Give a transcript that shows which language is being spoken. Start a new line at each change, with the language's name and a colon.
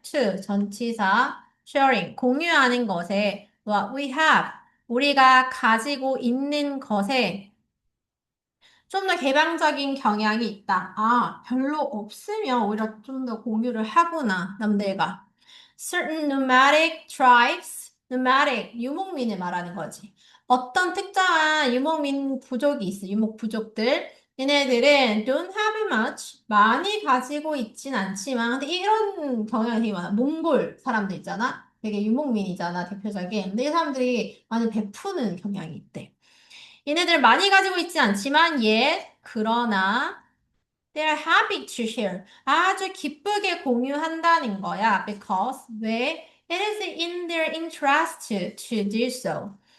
Korean: to, 전치사, sharing, 공유하는 것에,
English: what we have,
Korean: 우리가 가지고 있는 것에 좀 더 개방적인 경향이 있다. 아, 별로 없으면 오히려 좀 더 공유를 하구나, 남들과.
English: Certain nomadic tribes, nomadic,
Korean: 유목민을 말하는 거지. 어떤 특정한 유목민 부족이 있어, 유목 부족들. 얘네들은
English: don't have much,
Korean: 많이 가지고 있진 않지만, 근데 이런 경향이 되게 많아. 몽골 사람들 있잖아? 되게 유목민이잖아, 대표적인. 근데 이 사람들이 많이 베푸는 경향이 있대. 얘네들 많이 가지고 있지 않지만, 그러나,
English: they're happy to share.
Korean: 아주 기쁘게 공유한다는 거야.
English: Because, 왜? It is in their interest to do so.